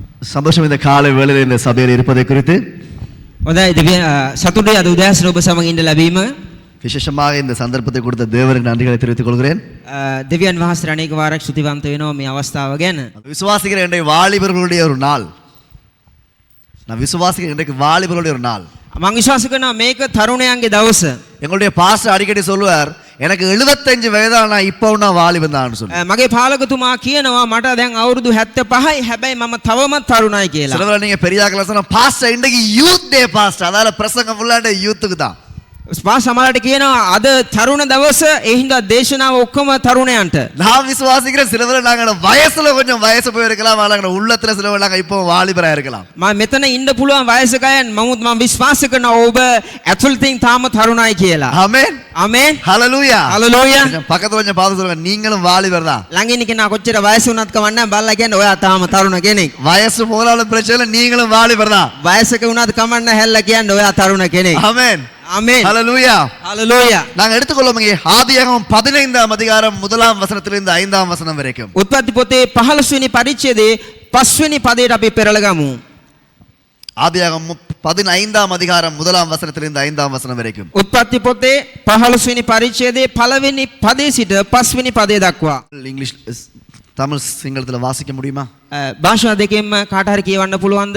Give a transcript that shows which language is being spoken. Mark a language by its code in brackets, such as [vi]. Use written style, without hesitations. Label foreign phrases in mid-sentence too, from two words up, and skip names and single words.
[ta] சந்தோஷம் இந்த காலை வேளையில் இந்த சபையில் இருப்பதை குறித்து. [si] හොඳයි දිව්‍ය සතුටුයි අද උදෑසන ඔබ සමග ඉන්න ලැබීම. [ta] விசேஷமாக இந்த சந்தர்ப்பத்தை கொடுத்த தேவனுக்கு நன்றிகளை தெரிவித்துக் கொள்கிறேன். [si] දෙවියන් වහන්සේට අනේක වාරයක් ස්තුතිවන්ත වෙනවා මේ අවස්ථාව ගැන. [ta] விசுவாசிக்கிற இன்றைய வாலிபர்களுடைய ஒரு நாள். நான் விசுவாசிக்கிற இன்றைக்கு வாலிபர்களுடைய ஒரு நாள். [si] මම විශ්වාස කරනවා මේක තරුණයන්ගේ දවස. [ta] எங்களுடைய பாஸ்டர் அடிக்கடி சொல்லுவார், எனக்கு 75 வயதான நான் இப்பவும் நான் வாலிபன் தான் சொல்லுவார். [si] මගේ පාලකතුමා කියනවා මට දැන් අවුරුදු 75යි හැබැයි මම තවමත් තරුණයි කියලා. [ta] சிலவரை நீங்க பெரியாக்கள சொன்னா பாஸ்டர் இன்றைக்கு [en] youth day [ta] பாஸ்டர், அதால பிரசங்கம் ஃபுல்லாண்டே யூத்துக்கு தான். [si] සමහරට කියනවා අද තරුණ දවස ඒ හින්දා දේශනාව ඔක්කොම තරුණයන්ට. [ta] நான் விசுவாசிக்கிற சிலவரை நாங்க வயசுல கொஞ்சம் வயசு போயிருக்கலாம், ஆனா உள்ளத்துல சிலவரை நாங்க இப்போ வாலிபரா இருக்கலாம். [si] මම මෙතන ඉන්න පුළුවන් වයසක අය නමුත් මම විශ්වාස කරනවා ඔබ ඇතුළතින් තාම තරුණයි කියලා. [ta] ஆமென் [si] ආමේන්. [ta] ஹalleluya [si] හලලූයා. [ta] பக்கத்துல கொஞ்சம் பார்த்து சொல்லுங்க, நீங்களும் வாலிபர் தான். [si] ළඟ ඉන්න කෙනා කොච්චර වයස වුණත් කවන්නේ නැහැ, බල්ලා කියන්නේ ඔයා තාම තරුණ කෙනෙක්. [ta] வயசு போனாலும் பிரச்சனை இல்லை, நீங்களும் வாலிபர் தான். [si] වයසක වුණත් කමන්නේ නැහැ, හැල්ලා කියන්නේ ඔයා තරුණ කෙනෙක්. [ta] ஆமென் [si] ආමේන්. [ta] ஹalleluya [si] හලලූයා. [ta] நாங்க எடுத்துக்கொள்ளும் இங்கே ஆதியாகமம் 15ஆம் அதிகாரம் 1ஆம் வசனத்திலிருந்து 5ஆம் வசனம் வரைக்கும். [si] උත්පත්ති පොතේ 15 වෙනි පරිච්ඡේදයේ 5 වෙනි පදයට අපි පෙරලගමු. [ta] ஆதியாகமம் 15ஆம் அதிகாரம் 1ஆம் வசனத்திலிருந்து 5ஆம் வசனம் வரைக்கும். [si] උත්පත්ති පොතේ 15 වෙනි පරිච්ඡේදයේ 1 වෙනි පදේ සිට 5 වෙනි පදේ දක්වා. [ta] இங்கிலீஷ் தமிழ் சிங்களத்துல வாசிக்க முடியுமா? [si] භාෂා දෙකෙන්ම කාට හරි කියවන්න පුළුවන්ද?